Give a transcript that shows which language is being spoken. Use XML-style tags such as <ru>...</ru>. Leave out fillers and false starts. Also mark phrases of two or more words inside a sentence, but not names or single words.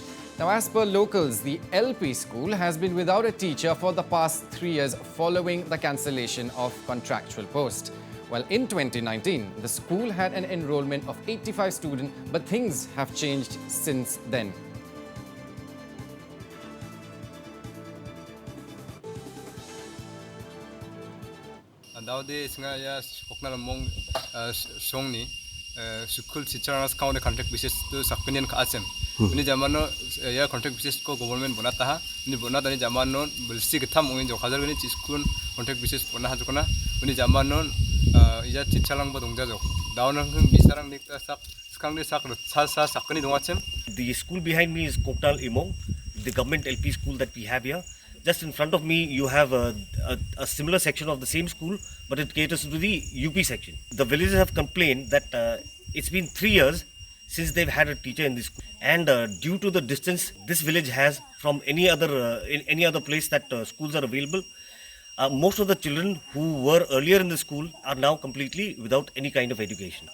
<en>Now, as per locals, the LP school has been without a teacher for the past 3 years following the cancellation of contractual post. Well, in 2019, the school had an enrollment of 85 students, but things have changed since then. Nowadays,</en> <grt>saya kokna mong song ni</grt> <en>school teacher</en> <grt>nas kaun</grt> <en>contract basis</en> <grt>tu sakpenian ka asem. Ini zaman no ya</grt> <en>contract basis</en> <grt>ko government bonata ha. Ini bonata ni zaman no belsi ketam ungin jo khazar ni school</grt> <en>contract basis</en> <grt>bonah ha jokna. Ini zaman no ya teacher lang ba dongja jok. Daun nang bisarang nik sak skang ni sak sa sakpeni dongachem.</grt> <en>The school behind me is Koktal Imong, the government LP school that we have here. Just in front of me, you have a similar section of the same school, but it caters to the UP section. The villagers have complained that it's been 3 years since they've had a teacher in this school, and due to the distance this village has from any other in any other place that schools are available, most of the children who were earlier in the school are now completely without any kind of education.</en>